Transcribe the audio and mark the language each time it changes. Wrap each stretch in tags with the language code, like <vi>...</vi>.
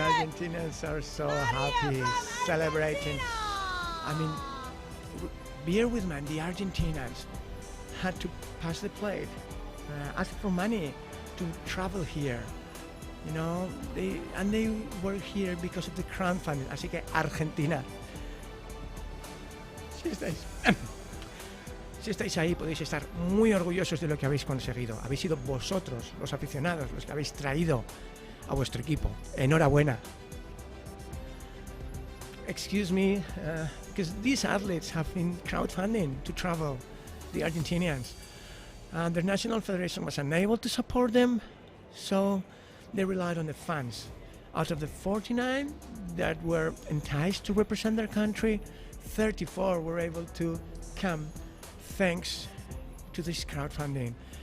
<en>Argentinians are so happy celebrating. I mean, bear with me, the Argentinians had to pass the plate, ask for money to travel here. You know, they were here because of the crowdfunding.</en> <es>Así que Argentina, si estáis ahí, podéis estar muy orgullosos de lo que habéis conseguido. Habéis sido vosotros, los aficionados, los que habéis traído a vuestro equipo. Enhorabuena.</es> <en>Excuse me, because these athletes have been crowdfunding to travel, the Argentinians. Their national federation was unable to support them, so they relied on the fans. Out of the 49 that were enticed to represent their country, 34 were able to come thanks to this crowdfunding.</en>